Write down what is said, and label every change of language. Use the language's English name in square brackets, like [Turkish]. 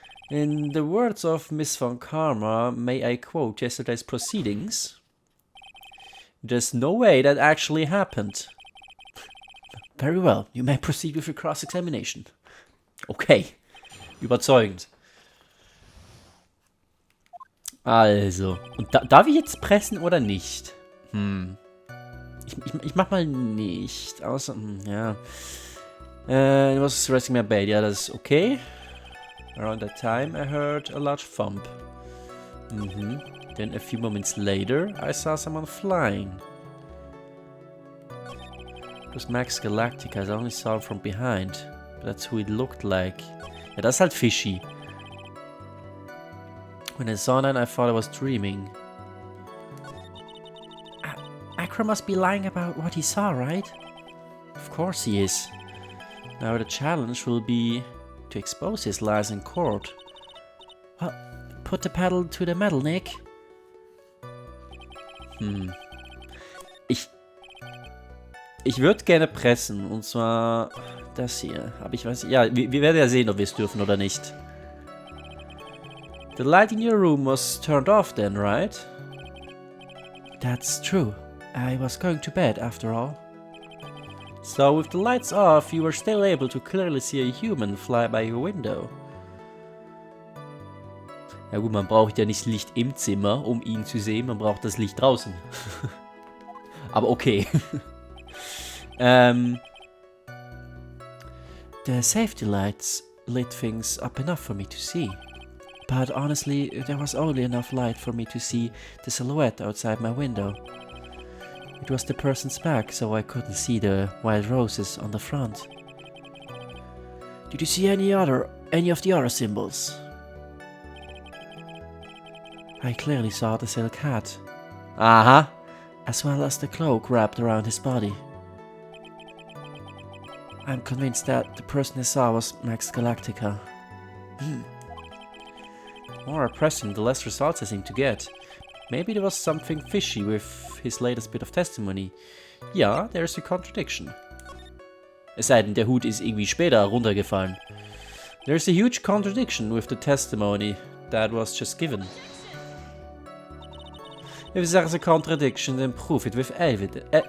[English] In the words of Miss von Karma, may I quote yesterday's proceedings? There's no way that actually happened. Very well, you may proceed with your cross-examination. [German] Okay, überzeugend. Also, und darf ich jetzt pressen oder nicht? Ich mach mal nicht, außer, ja. [English] It was resting my bed, [German] ja, das ist okay. [English] Around that time I heard a large thump. Then a few moments later I saw someone flying. It was Max Galactica, I only saw him from behind. But that's who it looked like. [German] Ja, das ist halt fishy. [English] When I saw that, I thought I was dreaming. Akra must be lying about what he saw, right? Of course he is. Now the challenge will be to expose his lies in court. Well, put the pedal to the metal, Nick. [German] Ich würde gerne pressen, und zwar das hier. Aber ich weiß, ja, wir werden ja sehen, ob wir es dürfen oder nicht. [English] The light in your room was turned off then, right? That's true. I was going to bed after all. So with the lights off, you were still able to clearly see a human fly by your window. [German] Ja gut, man braucht ja nicht Licht im Zimmer, um ihn zu sehen, man braucht das Licht draußen. Aber okay. [English] The safety lights lit things up enough for me to see. But honestly, there was only enough light for me to see the silhouette outside my window. It was the person's back, so I couldn't see the wild roses on the front. Did you see any of the other symbols? I clearly saw the silk hat. Uh-huh. As well as the cloak wrapped around his body. I'm convinced that the person I saw was Max Galactica. The more I press him, the less results I seem to get. Maybe there was something fishy with his latest bit of testimony. [German] Ja, [English] there's a contradiction. [German] Es sei denn, der Hut ist irgendwie später runtergefallen. [English] There's a huge contradiction with the testimony that was just given. If there's a contradiction, then prove it with evidence.